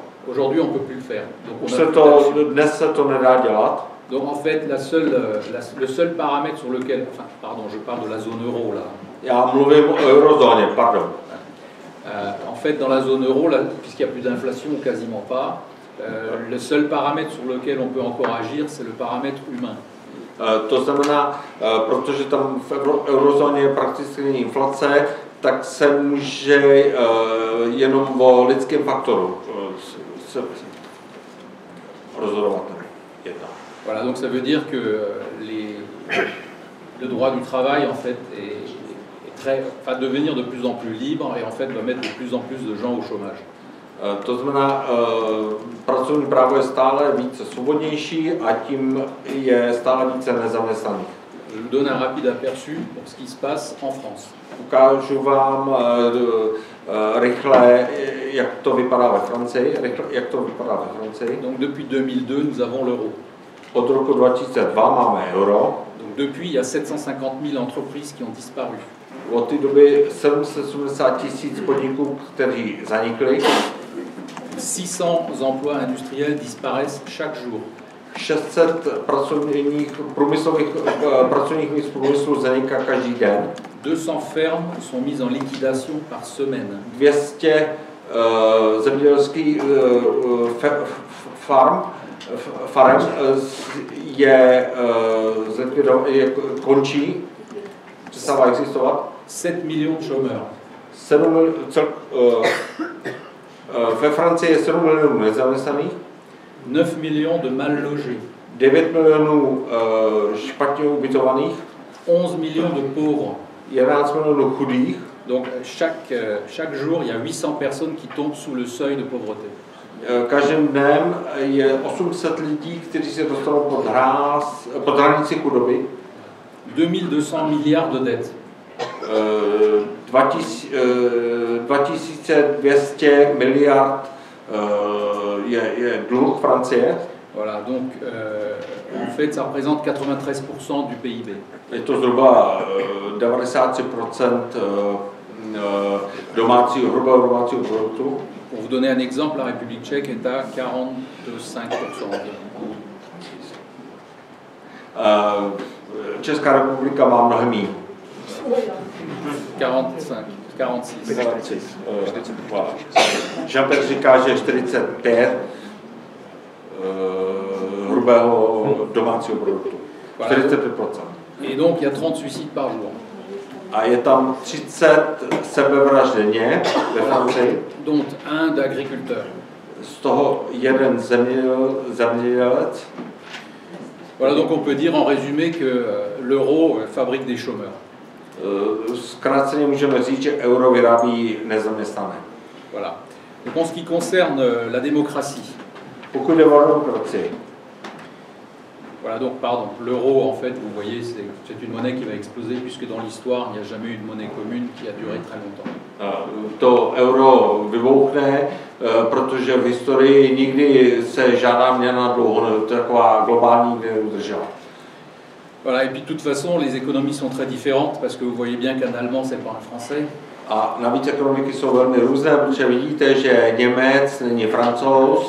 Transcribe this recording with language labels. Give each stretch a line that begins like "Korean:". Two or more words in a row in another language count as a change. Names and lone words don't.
French: Aujourd'hui, on ne peut plus le faire. Donc,
Czech: Dnes se to nedá dělat.
French: Donc, en fait, le seul paramètre sur lequel, enfin, pardon, je parle de la zone euro là.
Czech: Já mluvím o eurozóně, pardon.
French: En fait, dans la zone euro, puisqu'il n'y a plus d'inflation, ou quasiment pas, le seul paramètre sur lequel on peut encore agir, c'est le paramètre humain.
Czech: To znamená, protože tam v eurozóně je prakticky inflace, tak se může jenom o lidském faktoru rozhodovat.
French: Voilà, donc ça veut dire que le droit du travail, en fait, devenir de plus en plus libre et en fait va mettre de plus en plus de gens au chômage.
Czech: To znamená, pracovní právo je stále více svobodnější a tím je stále více nezaměstnaných.
French: Je vous donne un rapide aperçu pour ce qui se passe en France.
Czech: Ukážu vám rychle, jak to vypadá ve Francii.
French: Donc depuis 2002, nous avons l'euro.
Czech: Od roku 2002 máme euro.
French: Donc depuis, il y a 750 000 entreprises qui ont disparu.
Czech: Od té doby 770 000 podniků, kteří zanikli.
French: 600 emplois industriels disparaissent chaque jour.
Czech: 600 pracovních míst v průmyslu zaniká každý den.
French: 200 fermes sont mises en liquidation par semaine.
Czech: 200 zemědělských farem končí, přestává existovat.
French: 7 millions de chômeurs.
Czech: Ve Francii je 7 milionů nezaměstnaných.
French: 9 millions de mal logés.
Czech: 9 milionů špatně ubytovaných.
French: 11 millions de pauvres.
Czech: 11 milionů chudých.
French: Donc chaque jour, il y a 800 personnes qui tombent sous le seuil de pauvreté.
Czech: každým dnem je 800 lidí, kteří se dostanou pod hranici chudoby.
French: 2200 milliards de dettes.
Czech: 2200 miliard je dluh Francie.
French: Voilà, donc en fait ça représente 93% du PIB.
Czech: Je to zhruba 93% hrubého domácího produktu.
French: Pour vous donner un exemple, la République tchèque est à 45% environ.
Czech: Česká republika má mnohem méně. 45, 46. Jean-Pierre říká, že 45 hrubého domácího produktu. 45%.
French: Et donc il y a 30 suicides par jour.
Czech: A je tam 30 sebevražd denně ve Francii.
French: Dont un d'agriculteur.
Czech: Z toho jeden zemědělec.
French: Voilà, donc on peut dire en résumé que l'euro fabrique des chômeurs.
Czech: Zkráceně můžeme říct, že euro vyrábí nezaměstnané.
French: Voilà. Donc en ce qui concerne la démocratie.
Czech: Pokud jde o demokracii.
French: Voilà, donc pardon, l'euro en fait, vous voyez, c'est une monnaie qui va exploser puisque dans l'histoire, il n'y a jamais eu de monnaie commune qui a duré très longtemps.
Czech: To euro vybuchne, protože v historii nikdy se žádná měna dlouho, taková globální nikdy neudržela.
French: Voilà, et puis de toute façon, les économies sont très différentes parce que vous voyez bien qu'un Allemand, c'est pas un Français.
Czech: A navíc ekonomiky jsou velmi různé, protože vidíte, že Němec není Francouz.